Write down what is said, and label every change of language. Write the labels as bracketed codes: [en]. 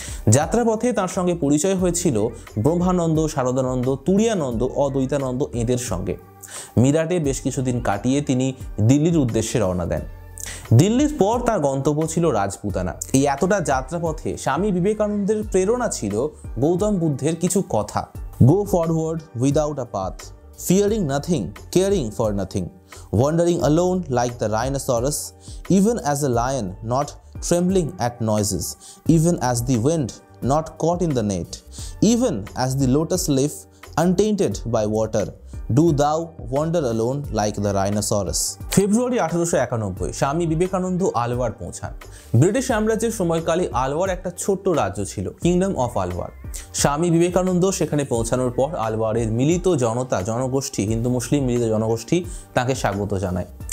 [bn] যাত্রাপথে তার সঙ্গে পরিচয় হয়েছিল ব্রহ্মানন্দ, শারদানন্দ, তুরিয়ানন্দ, অদ্বৈতানন্দ এদের সঙ্গে। মিরাটে বেশ কিছুদিন কাটিয়ে তিনি দিল্লির উদ্দেশ্যে রওনা দেন। দিল্লির পর তার গন্তব্য ছিল রাজপুতানা। এই এতটা যাত্রাপথে স্বামী বিবেকানন্দের প্রেরণা ছিল গৌতম বুদ্ধের কিছু কথা। [en] Go forward without a path, fearing nothing, caring for nothing, wandering alone like the rhinoceros, even as a lion not trembling at noises, even as the wind not caught in the net, even as the lotus leaf untainted by water, do thou wander alone like the rhinoceros. [bn] ফেব্রুয়ারি 1891 স্বামী বিবেকানন্দ আলওয়ার পৌঁছান। British সাম্রাজ্যের সময়কালে আলওয়ার একটা ছোট্ট রাজ্য ছিল, kingdom of Alwar. Swami Vivekananda সেখানে পৌঁছানোর পর আলওয়ারের মিলিত জনগোষ্ঠী, হিন্দু মুসলিম মিলিত জনগোষ্ঠী তাকে স্বাগত জানায়।